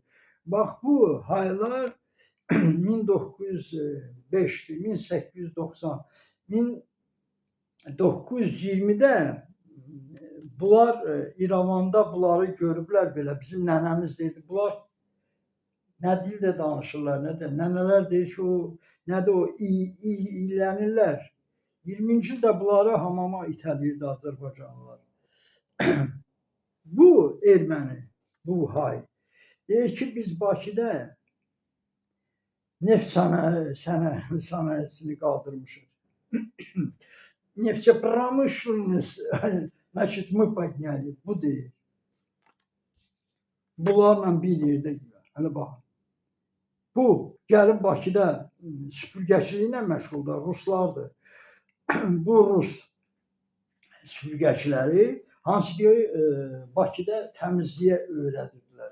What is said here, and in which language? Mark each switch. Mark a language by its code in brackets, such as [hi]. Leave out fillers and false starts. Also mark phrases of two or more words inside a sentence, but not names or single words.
[az] Bax bu haylar 1905'ti, 1890, 1920'də bunlar İrəvanda bunları görüblər belə, bizim nənəmiz dedi, bunlar nə dildə danışırlar, nənələr deyir ki, nədir o, iyilənirlər. 20-ci ildə bunları hamama itələyirdi Azərbaycanlılar. Bu erməni, bu hay, deyir ki, biz Bakıda neft sənayesini qaldırmışıq. [ru] Нефтепромышленность, значит, мы подняли, [az] bu deyir. Bunlarla bir yerdə gülər. Hələ baxın. Bu, gəlib Bakıda süpürgəçiliklə məşğuldur, ruslardır. Bu rus süpürgəçiləri hansı ki Bakıda təmizliyə öyrədirdilər.